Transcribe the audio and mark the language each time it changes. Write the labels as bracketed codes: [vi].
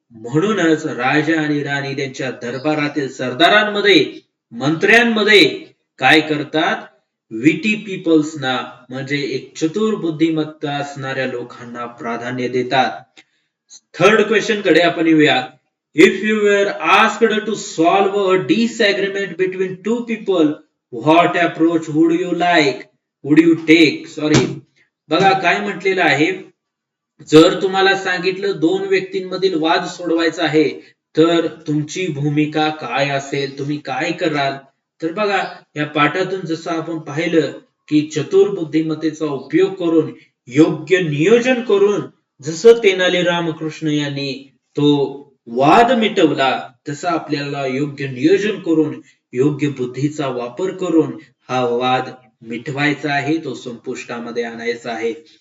[mr] म्हणूनच राजा आणि राणी त्यांच्या दरबारातील सरदारांमध्ये मंत्र्यांमध्ये काय करतात, विटी पीपल्सना म्हणजे एक चतुर बुद्धिमत्ता असणाऱ्या लोकांना प्राधान्य देतात. थर्ड क्वेश्चन कडे आपण येऊया. [en] If you were asked to solve a disagreement between two people, what approach would you take? [mr] Sorry, बघा काय म्हटलेलं आहे, जर तुम्हाला सांगितलं दोन व्यक्तींमधील वाद सोडवायचा आहे तर तुमची भूमिका काय असेल, तुम्ही काय कराल? तर बघा, या पाठातून जसं आपण पाहिलं की चतुर बुद्धिमत्तेचा उपयोग करून योग्य नियोजन करून जसं तेनाली रामकृष्ण यांनी तो वाद मिटवला, तसं आपल्याला योग्य नियोजन करून योग्य बुद्धीचा वापर करून हा वाद मिटवायचा आहे, तो संपुष्टामध्ये आणायचा आहे.